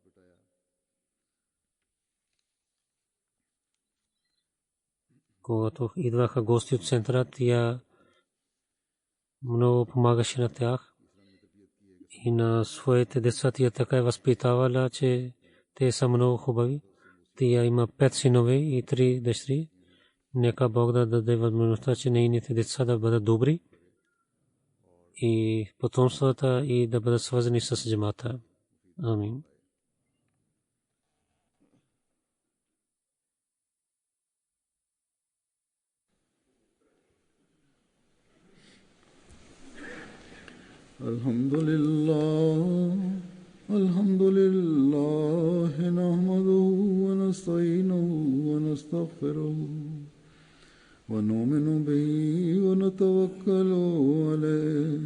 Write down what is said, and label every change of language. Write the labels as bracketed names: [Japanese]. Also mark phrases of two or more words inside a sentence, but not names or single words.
[Bulgarian] Когато идваха гости от центъра, тя много помагаше на тях и на своите деца. Тя така е възпитавала, че те са много хубави. Тя има 5 синове и 3 дъщери. Нека Бог да даде възможността, че нейните деца да бъдат добри и потомствата и да бъдат свързани с джамата. Амин. [Arabic] الحمد لله نحمده ونستعينه ونستغفره ونؤمن به ونتوكل عليه